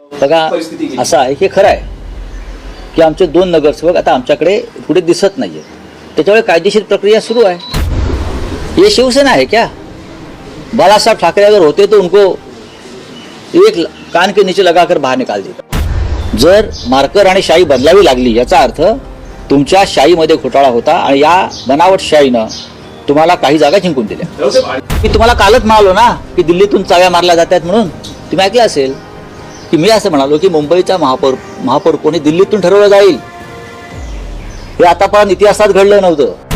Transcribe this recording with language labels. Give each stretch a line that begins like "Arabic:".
Marathi: बघा असं आहे की खरं आहे की आमचे 2 नगरसेवक आता आमच्याकडे पुढे दिसत नाहीये, त्याच्यामुळे कायदेशीर प्रक्रिया सुरू आहे।
Hindi: ये शिवसेना है क्या? बाला साहब ठाकरे अगर होते तो उनको एक कान के नीचे लगाकर बाहर निकाल देता।
Marathi: जर मार्कर आणि शाई बदलावी लागली याचा अर्थ तुमच्या शाईमध्ये घोटाळा होता आणि या बनावट शाईनं तुम्हाला काही जागा जिंकून दिल्या। मी तुम्हाला कालच म्हणालो ना की दिल्लीतून चाव्या मारल्या जातात म्हणून, तुम्ही ऐकलं असेल की मी असं म्हणालो की मुंबईचा महापौर कोणी दिल्लीतून ठरवलं जाईल, हे आतापर्यंत इतिहासात घडलं नव्हतं।